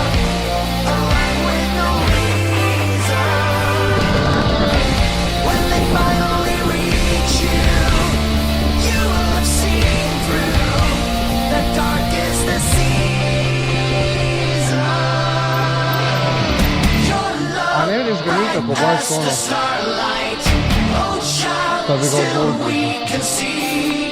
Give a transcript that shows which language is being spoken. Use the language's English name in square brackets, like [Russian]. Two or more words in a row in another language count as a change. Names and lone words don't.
[English] A life with no reason. When they finally reach you, you will have seen through the darkest the season. Your [Serbian] A ne vidiš ga nikako, baš ono. [English] starlight, oh child, [Serbian] Da bi ga [English] till [Serbian] obožio. [English] we can see